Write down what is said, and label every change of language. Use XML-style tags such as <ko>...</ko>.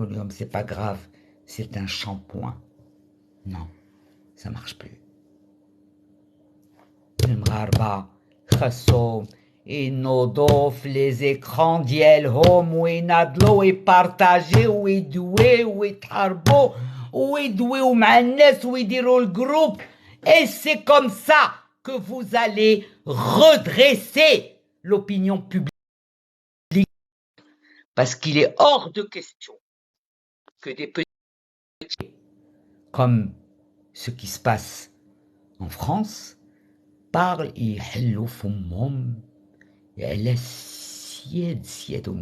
<fr>C'est pas grave, c'est un shampoing. Non, ça marche plus.</fr> <ar>المغاربة خاصهم ينوضوا في لي زيكران ديالهم ويناضلوا ويبارطاجيو ويدويو ويتحاربوا ويدويو مع الناس ويديروا الجروب.</ar> <fr>Et c'est comme ça que vous allez redresser l'opinion publique. Parce qu'il est hors de question que des petits, comme ce qui se passe en France, parlent et</fr> <ar>يحلوا فمهم على سيادهم.</ar>